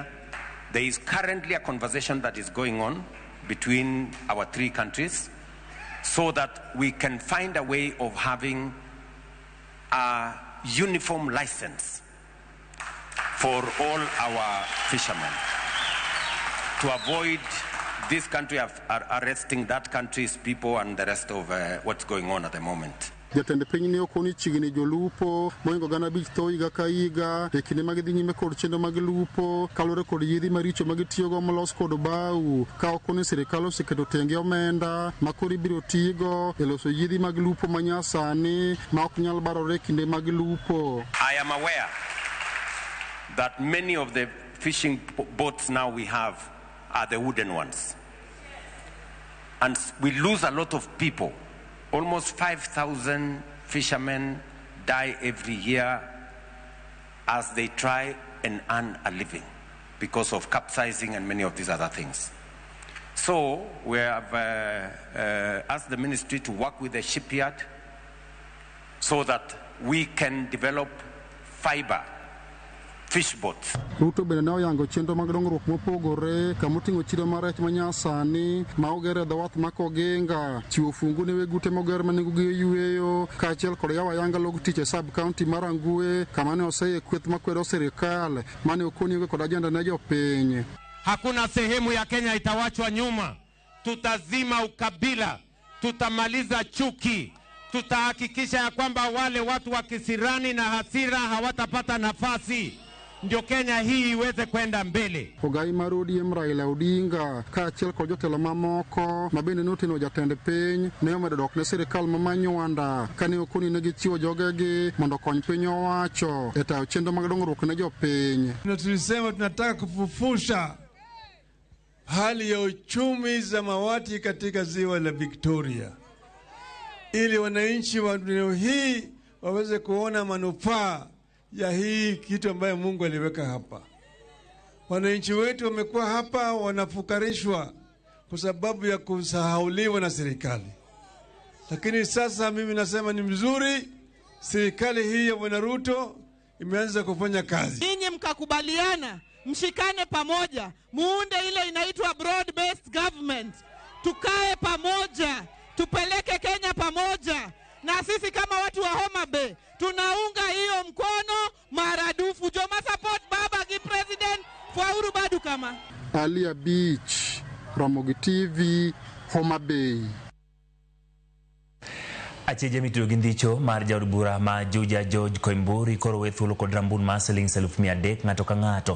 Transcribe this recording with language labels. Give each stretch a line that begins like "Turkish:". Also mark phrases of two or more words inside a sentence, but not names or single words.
English: There is currently a conversation that is going on between our three countries so that we can find a way of having a uniform license for all our fishermen to avoid this country arresting that country's people and the rest of what's going on at the moment.
Luo (Kenya and Tanzania): Jatend piny ne okoni chigni jolupo moingo gana bich tho higa ka higa e kinde mag dhi nyime kod chenro mag lupo kalore kod yedhi maricho mag tiyogo molos kod bau ka okoni sirikal oseketo tenge omenda ma koro ibiro tigo e loso yedhi mag lupo manyasani ma ok nyal barore kinde mag lupo.
English: I am aware that many of the fishing boats now we have are the wooden ones, and we lose a lot of people. Almost 5,000 fishermen die every year as they try and earn a living because of capsizing and many of these other things. So we have asked the ministry to work with the shipyard so that we can develop fiber fish boats.
Luo (Kenya and Tanzania): Ruto bende ne oyango chenro mag dongruok mopogore kamoting'o chiro mar rech manyasani ma ogere dhowath ma Kogenga, chiwo fungu ne wegute moger ma nengogi oyueyo kaachiel kod yawo ayanga log tich e sub county mar Angwe kama ne oseye kweth makwedo sirikal mane okonigo kod ajenda ne jopiny.
Swahili: Hakuna sehemu ya Kenya itawachwa nyuma. Tutazima ukabila, tutamaliza chuki, tutahakikisha ya kwamba wale watu wa kisirani na hasira hawatapata nafasi. ndio Kenya hii iweze kwenda mbele.
Luo (Kenya and Tanzania): Ogai mar ODM Raila Odinga kaachiel kod jotelo mamoko mabende noteno jatend piny ne omedo dok ne sirikal mamanyuanda kane okoni ne gichiwo jogegi mondo kony piny owacho e tayo chenro mag dongruok ne jopiny.
Swahili: Tulisema tunataka kufufusha hali ya uchumi samawati katika ziwa la Victoria, ili wananchi wa eneo hii waweze kuona manufaa ya hii kitu ambayo Mungu aliweka hapa. Wananchi wetu wamekuwa hapa wanafukarishwa kwa sababu ya kusahauliwa na serikali. Lakini sasa mimi nasema ni mzuri serikali hii ya Bwana Ruto imeanza kufanya kazi. Ninyi mkakubaliana, mshikane pamoja, muunde ile inaitwa
English: broad based government.
Swahili: Tukae pamoja, tupeleke Kenya pamoja. Na sisi kama watu wa Homa Bay tunaunga hiyo mkono maradufu.
Luo (Kenya and Tanzania): Joma support baba ki president Fwauru Badu kama. Alia Beach, Ramogi TV, Homa Bay. Achije mitudo gindicho mar jaod bura ma Juja George Koimburi koro wethulo kod rambun ma siling 1,300 ng'ato ka ng'ato.